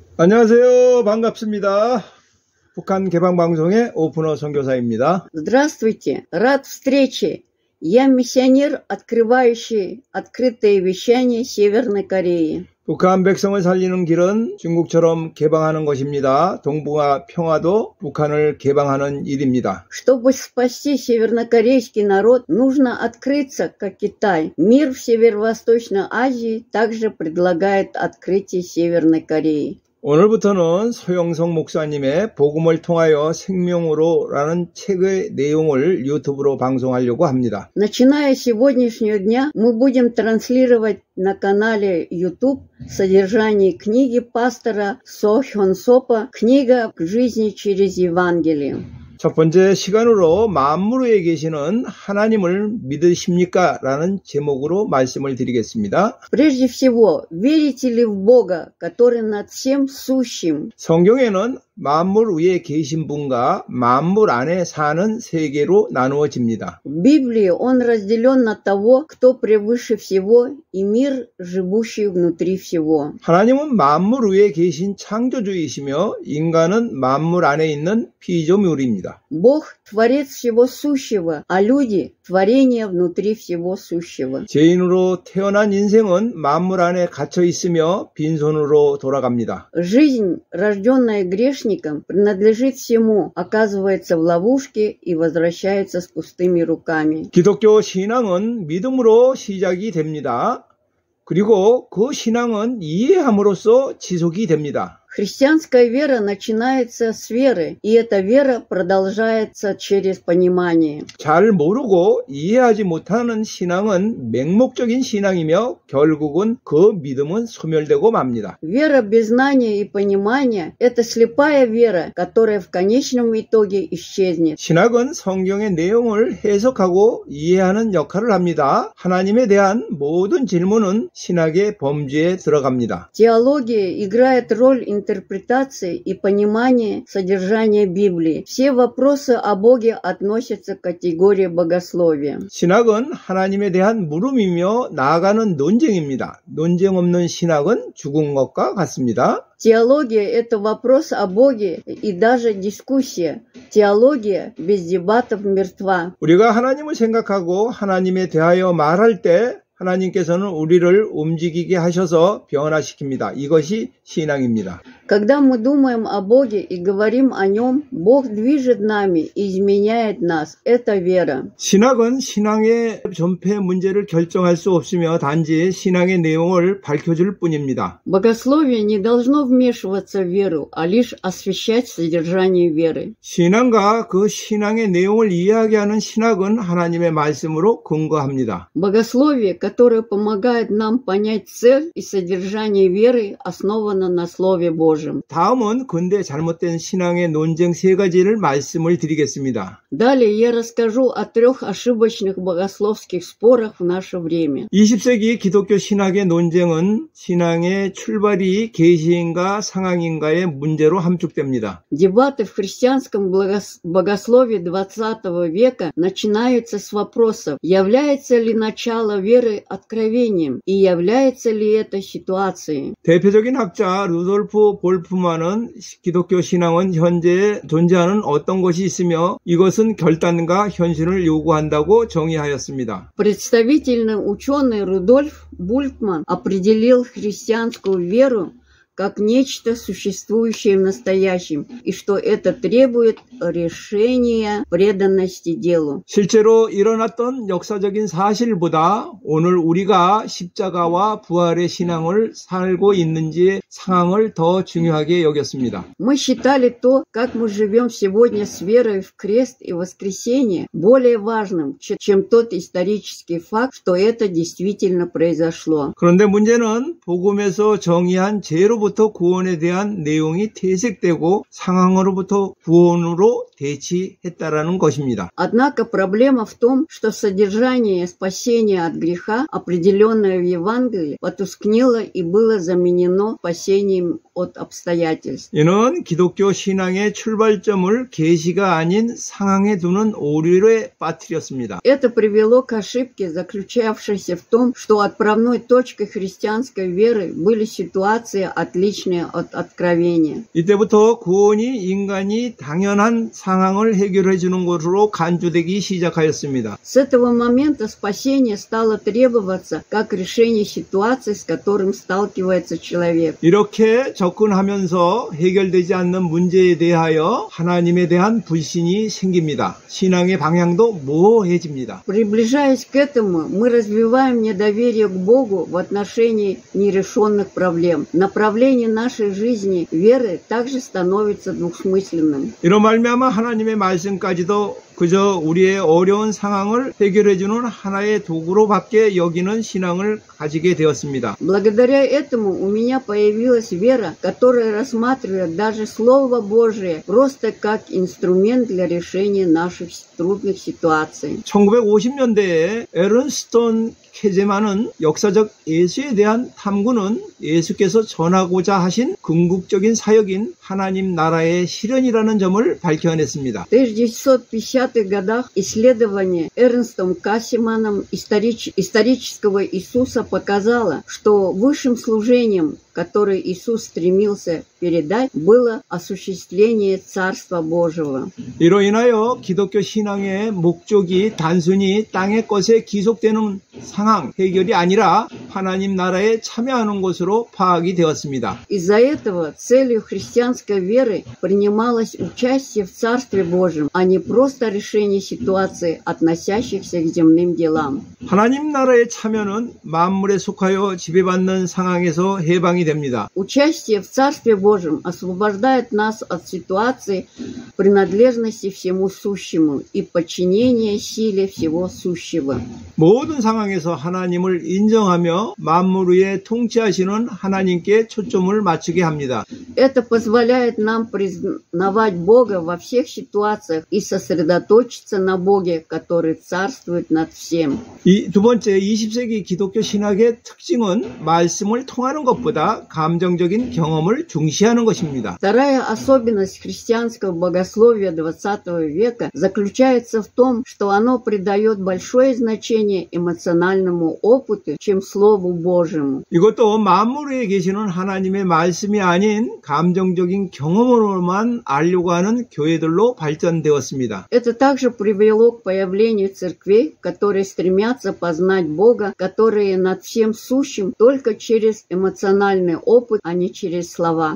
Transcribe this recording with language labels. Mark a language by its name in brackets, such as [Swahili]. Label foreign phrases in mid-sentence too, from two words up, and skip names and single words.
[Korean] 안녕하세요. 반갑습니다. 북한 개방방송의 오픈어 선교사입니다. [Russian] Здравствуйте. Рад встрече. Я миссионер, открывающий открытые вещания Северной Кореи. [Korean] 북한 백성을 살리는 길은 중국처럼 개방하는 것입니다. 동북아 평화도 북한을 개방하는 일입니다. [Russian] Чтобы спасти севернокорейский народ, нужно открыться, как Китай. Мир в Северо-Восточной Азии также предлагает открытие Северной Кореи. [Korean] 오늘부터는 소영성 목사님의 복음을 통하여 생명으로라는 책의 내용을 유튜브로 방송하려고 합니다. [Russian] Начиная с сегодняшнего дня, мы будем транслировать на канале YouTube содержание книги пастора Со Хён Сопа «Книга к жизни через Евангелие». [Korean] 첫 번째 시간으로 만물 위에 계시는 하나님을 믿으십니까? 라는 제목으로 말씀을 드리겠습니다. [Russian] Прежде всего, верите ли в Бога, который над всем сущим? [Korean] 성경에는 만물 위에 계신 분과 만물 안에 사는 세계로 나누어집니다. [Russian] В Библии он разделен на того, кто превыше всего, и мир, живущий внутри всего. [Korean] 하나님은 만물 위에 계신 창조주이시며 인간은 만물 안에 있는 피조물입니다. [Russian] Бог – творец всего сущего, а люди – творение внутри всего сущего. [Korean] 죄인으로 태어난 인생은 만물 안에 갇혀 있으며 빈손으로 돌아갑니다. [Russian] Жизнь, рожденная грешником, принадлежит всему, оказывается в ловушке и возвращается с пустыми руками. [Korean] 기독교 신앙은 믿음으로 시작이 됩니다. 그리고 그 신앙은 이해함으로써 지속이 됩니다. [Russian] Христианская вера начинается с веры, и эта вера продолжается через понимание. [Korean] 잘 모르고 이해하지 못하는 신앙은 맹목적인 신앙이며 결국은 그 믿음은 소멸되고 맙니다. [Russian] Вера без знания и понимания – это слепая вера, которая в конечном итоге исчезнет. [Korean] 신학은 성경의 내용을 해석하고 이해하는 역할을 합니다. 하나님에 대한 모든 질문은 신학의 범주에 들어갑니다. [Russian] Теология играет роль интерпретации и понимания содержания Библии. Все вопросы о Боге относятся к категории богословия. [Korean] 신학은 하나님에 대한 물음이며 나아가는 논쟁입니다. 논쟁 없는 신학은 죽은 것과 같습니다. [Russian] Теология – это вопрос о Боге и даже дискуссия. Теология без дебатов мертва. [Korean] 우리가 하나님을 생각하고 하나님에 대하여 말할 때 하나님께서는 우리를 움직이게 하셔서 변화시킵니다. 이것이 신앙입니다. [Russian] Когда мы думаем о Боге и говорим о Нем, Бог движет нами и изменяет нас. Это вера. [Korean] 신학은 신앙의 전폐 문제를 결정할 수 없으며 단지 신앙의 내용을 밝혀줄 뿐입니다. [Russian] Богословие не должно вмешиваться в веру, а лишь освещать содержание веры. [Korean] 신앙과 그 신앙의 내용을 이해하게 하는 신학은 하나님의 말씀으로 근거합니다. [Russian] Богословие, которое помогает нам понять цель и содержание веры, основано на Слове Божьем. [Korean] 다음은 근대 잘못된 신앙의 논쟁 세 가지를 말씀을 드리겠습니다. [Russian] Далее я расскажу о 3 ошибочных богословских спорах в наше время. [Korean] 20세기 기독교 신학의 논쟁은 신앙의 출발이 계시인가 상황인가의 문제로 함축됩니다. [Russian] Дебаты в христианском богословии XX века начинаются с вопросов, является ли начало веры откровением и является ли это ситуацией. [Korean] 대표적인 학자 루돌프 볼프만은 기독교 신앙은 현재 존재하는 어떤 것이 있으며 이것은 결단과 현실을 요구한다고 정의하였습니다. [Russian] Представительный ученый Рудольф Бултман определил христианскую веру как нечто существующее в настоящем, и что это требует решения преданности делу. [Korean] 실제로 일어났던 역사적인 사실보다 오늘 우리가 십자가와 부활의 신앙을 살고 있는지의 상황을 더 중요하게 여겼습니다. [Russian] Мы считали то, как мы живем сегодня с верой в крест и воскресение, более важным, чем тот исторический факт, что это действительно произошло. [Korean] 그런데 문제는 복음에서 정의한 죄로부터 구원에 대한 내용이 퇴색되고 상황으로부터 구원으로 대치했다라는 것입니다. [Russian] Однако проблема в том, что содержание спасения от греха, определенное в Евангелии, потускнело и было заменено спасением от обстоятельств. [Korean] 이는 기독교 신앙의 출발점을 계시가 아닌 상황에 두는 오류에 빠뜨렸습니다. [Russian] Это привело к ошибке, заключавшейся в том, что отправной точкой христианской веры были ситуации, отличные от откровения. [Korean] 이때부터 구원이 인간이 당연한 상황을 해결해 주는 것으로 간주되기 시작하였습니다. [Russian] С этого момента спасение стало требоваться как решение ситуации, с которым сталкивается человек. [Korean] 이렇게 접근하면서 해결되지 않는 문제에 대하여 하나님에 대한 불신이 생깁니다. 신앙의 방향도 모호해집니다. [Russian] Приближаясь к этому, мы развиваем недоверие к Богу в отношении нерешенных проблем. Направление нашей жизни, веры, также становится двусмысленным. [Korean] 이로 말미암아 하나님의 말씀까지도 그저 우리의 어려운 상황을 해결해주는 하나의 도구로밖에 여기는 신앙을 가지게 되었습니다. [Russian] Благодаря этому у меня появилась вера, которая рассматривает даже Слово Божие просто как инструмент для решения наших трудных ситуаций. [Korean] 1950년대에 에른스톤 케제만은 역사적 예수에 대한 탐구는 예수께서 전하고자 하신 궁극적인 사역인 하나님 나라의 실현이라는 점을 밝혀냈습니다. [Russian] В 1950-х годах исследование Эрнстом Кассиманом исторического Иисуса показало, что высшим служением, которое Иисус стремился передать, было осуществление Царства Божьего. [Korean] 이로 인하여 기독교 신앙의 목적이 단순히 땅의 것에 기속되는 상황 해결이 아니라 하나님 나라에 참여하는 것으로 파악이 되었습니다. [Russian] Из-за этого целью христианской веры принималось участие в Царстве Божьем, а не просто решение ситуаций, относящихся к земным делам. [Korean] 하나님 나라의 참여는 만물에 속하여 지배받는 상황에서 해방이 됩니다. [Russian] Участие в Царстве Божьем освобождает нас от ситуации принадлежности всему сущему и подчинения силе всего сущего. [Korean] 모든 상황에서 하나님을 인정하며 만물 위에 통치하시는 하나님께 초점을 맞추게 합니다. [Russian] Это позволяет нам признавать Бога во всех ситуациях и сосредоточиться на Боге, который царствует над всем. [Korean] 이 두 번째 20세기 기독교 신학의 특징은 말씀을 통하는 것보다 감정적인 경험을 중시하는 것입니다. [Russian] Вторая особенность христианского богословия XX века заключается в том, что оно придает большое значение эмоциональному опыту, чем Слову Божьему. [Korean] 이것도 만물 위에 계시는 하나님의 말씀이 아닌 감정적인 경험으로만 알려고 하는 교회들로 발전되었습니다. [Russian] Это также привело к появлению церквей, которые стремятся познать Бога, которые над всем сущим только через эмоциональный опыт, а не через слова.